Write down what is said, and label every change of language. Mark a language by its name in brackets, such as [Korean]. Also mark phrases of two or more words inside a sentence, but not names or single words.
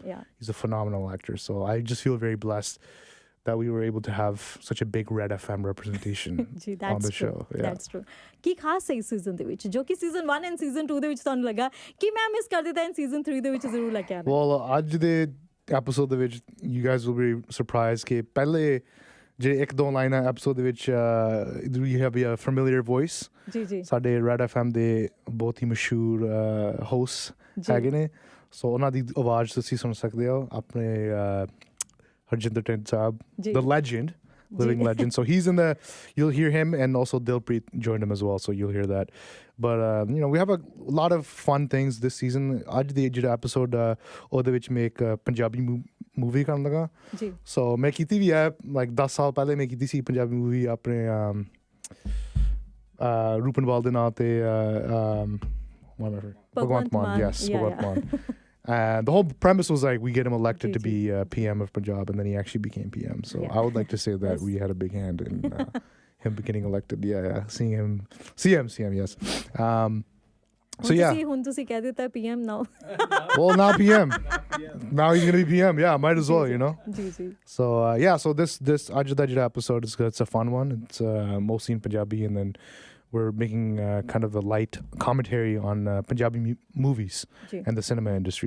[English] He's a phenomenal actor. So I just feel very blessed that we were able to have such a big Red FM representation on the show. That's true. [Punjabi] ਕੀ ਖਾਸ ਹੈ ਇਸ ਸੀਜ਼ਨ ਦੇ ਵਿੱਚ ਜੋ ਕਿ ਸੀਜ਼ਨ 1 ਐਂਡ ਸੀਜ਼ਨ 2 ਦੇ ਵਿੱਚ ਤੁਹਾਨੂੰ ਲੱਗਾ ਕਿ ਮੈਂ ਮਿਸ ਕਰ ਦਿੱਤਾ, ਐਂਡ ਸੀਜ਼ਨ 3 ਦੇ ਵਿੱਚ ਜ਼ਰੂਰ ਲੈ ਕੇ ਆਣਾ? Well, ਅੱਜ ਦੇ ਐਪੀਸੋਡ ਦੇ ਵਿੱਚ [English] you guys will be surprised [Punjabi] ਕਿ ਪਹਿਲੇ ਜਿਹੜੇ 1-2 ਲਾਈਨਾਂ ਐਪੀਸੋਡ ਦੇ ਵਿੱਚ [English] you have a familiar voice. [Punjabi] ਜੀ ਸਾਡੇ Red FM ਦੇ ਬਹੁਤ ਹੀ ਮਸ਼ਹੂਰ hosts ਹੈਗੇ ਨੇ, ਸੋ ਉਹਨਾਂ ਦੀ ਆਵਾਜ਼ ਤੁਸੀਂ ਸੁਣ ਸਕਦੇ ਹੋ ਆਪਣੇ Harjinder Singh Saab, [English] the legend, living legend. So he's in the, you'll hear him, and also Dilpreet joined him as well, so you'll hear that. But you know, we have a lot of fun things this season. [Punjabi] Aj the ਜਿਹੜਾ episode ਉਹਦੇ ਵਿੱਚ ਮੈਂ ਇੱਕ ਪੰਜਾਬੀ movie ਕਰਨ ਲੱਗਾ. So ਮੈਂ ਕੀਤੀ ਵੀ ਹੈ, like 10 ਸਾਲ ਪਹਿਲੇ ਮੈਂ ਕੀਤੀ ਸੀ ਪੰਜਾਬੀ movie ਆਪਣੇ ਰੂਪਨਵਾਲ ਦੇ ਨਾਂ ਤੇ Bhagwant Mann. [English] Yes, Bhagwant Mann. And the whole premise was like we get him elected to be PM of Punjab, and then he actually became PM. So I would like to say that we had a big hand in him getting elected. Seeing him, CM, yes. So yeah. [Punjabi] ਹੁਣ ਤੁਸੀਂ ਕਹਿ ਦਿੱਤਾ [English] PM now. Well, now PM. Now he's gonna be PM. Yeah, might as well, you know. So yeah, so this Ajda episode is good. It's a fun one. It's mostly in Punjabi, and then we're making kind of a light commentary on Punjabi movies and the cinema industry.